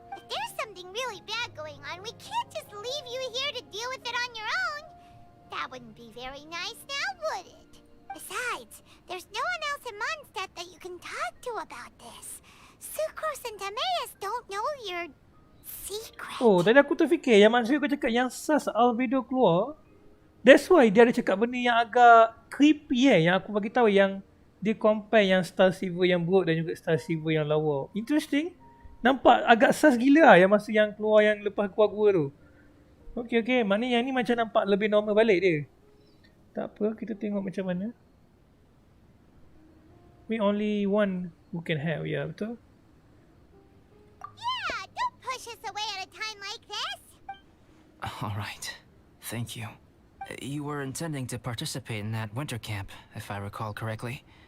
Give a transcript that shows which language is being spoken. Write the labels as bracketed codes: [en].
[en] If there's something really bad going on, we can't just leave you here to deal with it on your own. That wouldn't be very nice now, would it? Besides, there's no one else in Mondstadt that you can talk to about this. Sucrose and Timaeus don't know your secret. [ms] Oh, tadi aku terfikir yang maksud kau cakap yang Sas Albedo keluar. [en] That's why [ms] dia ada cakap benda yang agak creepy yang aku bagi tahu yang dia compare yang Star Silver yang buruk dan juga Star Silver yang lawa. Interesting. Nampak agak sus gila lah yang masa yang keluar yang lepas keluar gua tu. Okay. Maknanya yang ni macam nampak lebih normal balik dia. Tak apa, kita tengok macam mana. [en] We only one who can help, [ms] ya, betul? [en] Yeah, don't push us away at a time like this. All right. Thank you. You were intending to participate in that winter camp, if I recall correctly.